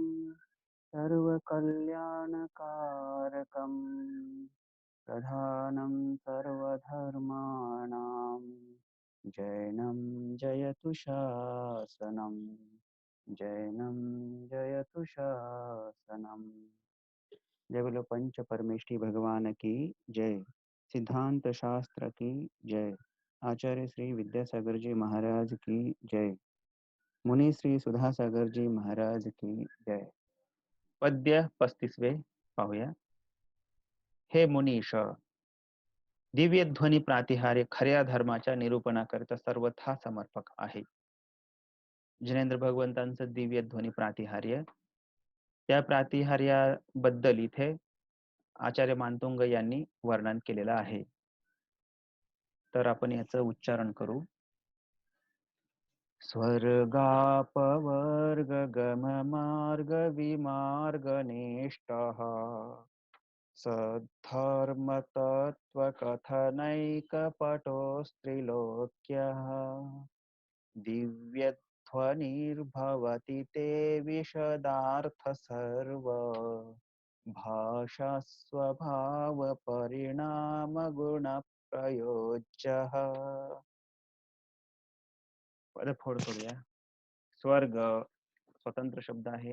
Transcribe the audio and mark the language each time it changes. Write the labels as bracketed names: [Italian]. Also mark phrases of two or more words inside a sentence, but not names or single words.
[Sanskrit] सर्वकल्याणकारकं प्रधानं सर्वधर्माणां जैनं जयतु शासनम् जैनं जयतु शासनम्। [Hindi] जय बोलो पंच परमेष्ठी भगवान की जय। सिद्धांत शास्त्र की जय। आचार्य श्री विद्यासागर जी महाराज की जय। मुनि श्री सुधासागर जी महाराज की जय। [Marathi] पद्य 35 पाहूया. हे मुनीश, दिव्य ध्वनी प्रातिहार्य खऱ्या धर्माच्या निरूपणाकरिता सर्वथा समर्पक आहे. जिनेंद्र भगवंतांचं दिव्य ध्वनी प्रातिहार्य, त्या प्रातिहार्याबद्दल इथे आचार्य मानतुंग यांनी वर्णन केलेलं आहे. तर आपण याचं उच्चारण करू. [Sanskrit] स्वर्गापवर्ग गम मार्ग विमार्ग निष्ठः सद्धर्म तत्व कथनैक पटोस्त्रिलोक्यः दिव्यध्वनिर्भवति ते विशदार्थ सर्व भाषा स्वभाव परिणाम गुण प्रयोज्यः. [Marathi] पदफोड करूया. स्वर्ग स्वतंत्र शब्द आहे.